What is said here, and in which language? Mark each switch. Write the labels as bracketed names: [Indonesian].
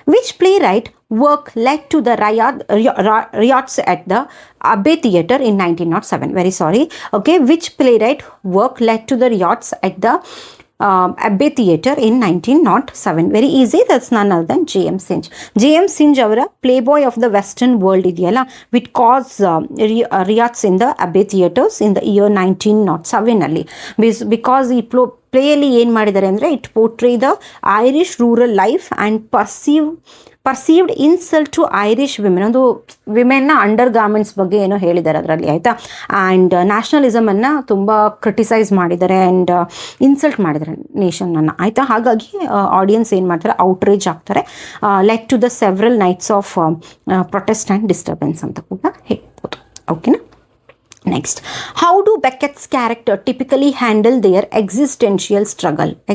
[English] Which playwright work led to the riots at the Abbey Theatre in 1907? Very sorry. Okay, which playwright work led to the riots at the Abbey Theatre in 1907? Very easy. That's none other than J.M. Synge. J.M. Synge ಅವರ Playboy of the Western World ಇದೆಯಲ್ಲ, which caused riots in the Abbey Theatres in the year 1907 ಅಲ್ಲಿ, because [Kannada] ಈ ಪ್ಲೇಯಲ್ಲಿ ಏನು ಮಾಡಿದ್ದಾರೆ ಅಂದರೆ, [English] It portray the Irish rural life and perceived insult to Irish women. [Kannada] ಒಂದು ವಿಮೆನ್ನ under garments ಬಗ್ಗೆ ಏನೋ ಹೇಳಿದ್ದಾರೆ ಅದರಲ್ಲಿ, ಆಯಿತಾ. ಆ್ಯಂಡ್ ನ್ಯಾಷನಲಿಸಮನ್ನು ತುಂಬ ಕ್ರಿಟಿಸೈಸ್ ಮಾಡಿದ್ದಾರೆ ಆ್ಯಂಡ್ ಇನ್ಸಲ್ಟ್ ಮಾಡಿದ್ದಾರೆ ನೇಷನನ್ನು, ಆಯಿತಾ. ಹಾಗಾಗಿ ಆಡಿಯನ್ಸ್ ಏನು ಮಾಡ್ತಾರೆ, ಔಟ್ರೇಜ್ ಆಗ್ತಾರೆ. [English] led to the several nights of protest and disturbance [Kannada] ಅಂತ ಕೂಡ ಹೇಳ್ಬೋದು. ಓಕೆನಾ. [English] Next, how do Beckett's character typically handle their existential struggle?